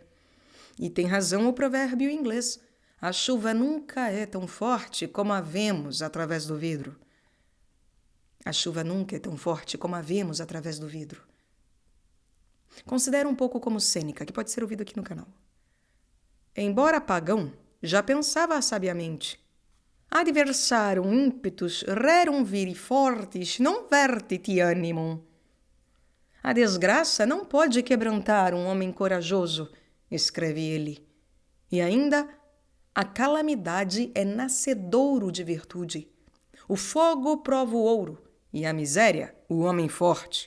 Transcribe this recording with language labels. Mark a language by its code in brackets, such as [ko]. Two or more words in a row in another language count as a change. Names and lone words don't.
[pt] E tem razão o provérbio inglês: a chuva nunca é tão forte como a vemos através do vidro. A chuva nunca é tão forte como a vemos através do vidro. Considera um pouco como Sêneca, que pode ser ouvido aqui no canal. Embora pagão, já pensava sabiamente: [la] adversarum impetus rerum viri fortis non vertit animum. [pt] A desgraça não pode quebrantar um homem corajoso, escreve ele. E ainda, a calamidade é nascedouro de virtude. O fogo prova o ouro e a miséria o homem forte.